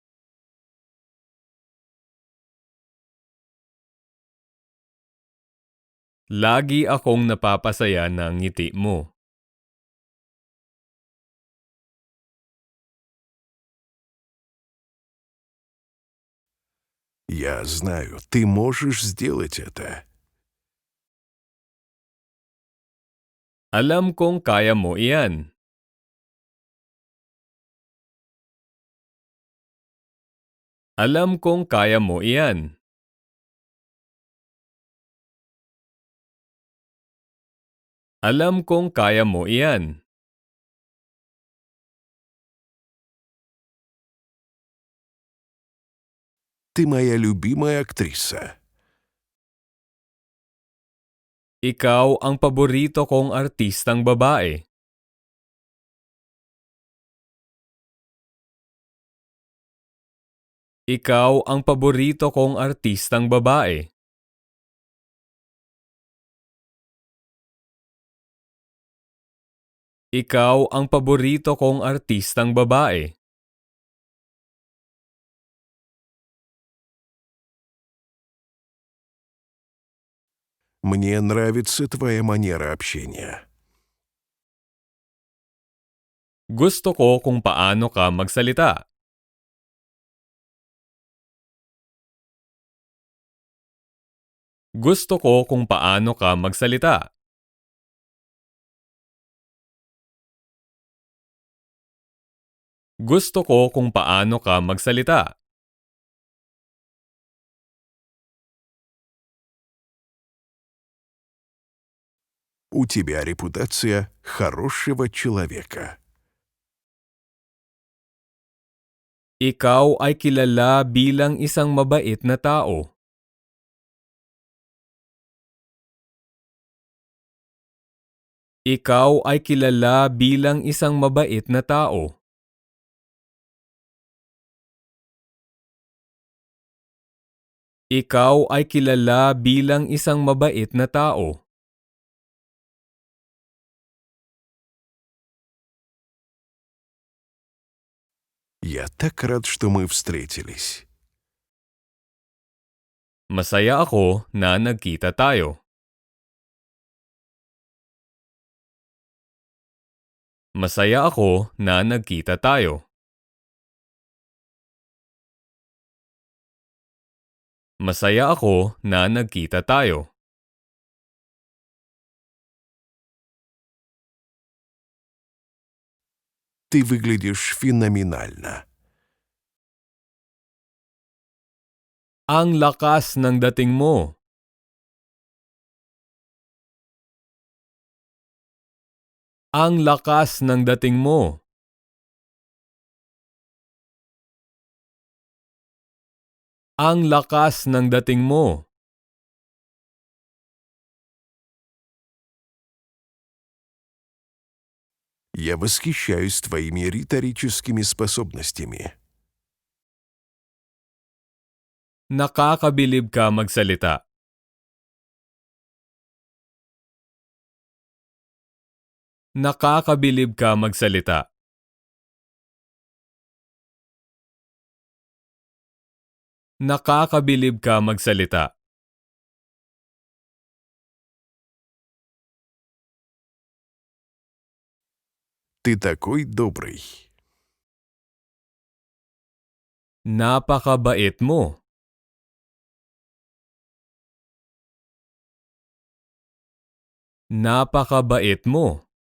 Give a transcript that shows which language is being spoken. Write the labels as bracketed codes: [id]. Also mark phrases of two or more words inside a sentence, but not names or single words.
[tl] Lagi akong napapasaya ng ngiti mo. [ru] Я знаю, ты можешь сделать это. [tl] Alam kong kaya mo iyan. Alam kong kaya mo iyan. Alam kong kaya mo iyan. [ru] Ты моя любимая актриса. [tl] Ikaw ang paborito kong artistang babae. Ikaw ang paborito kong artistang babae. Ikaw ang paborito kong artistang babae. [ru] Мне нравится твоя манера общения. [tl] Gusto ko kung paano ka magsalita. Gusto ko kung paano ka magsalita. Gusto ko kung paano ka magsalita. [ru] У тебя репутация хорошего человека. [tl] Ikaw ay kilala bilang isang mabait na tao. Ikaw ay kilala bilang isang mabait na tao. Ikaw ay kilala bilang isang mabait na tao. [ru] Я так рад, что мы встретились. [tl] Masaya ako na nagkita tayo. Masaya ako na nagkita tayo. Masaya ako na nagkita tayo. [ru] Ты выглядишь феноменально. [tl] Ang lakas ng dating mo. Ang lakas ng dating mo. Ang lakas ng dating mo. [ru] Я восхищаюсь твоими риторическими способностями. [tl] Nakakabilib ka magsalita. Nakakabilib ka magsalita. Nakakabilib ka magsalita. [ru] Ты такой добрый. [tl] Napakabait mo. Napakabait mo.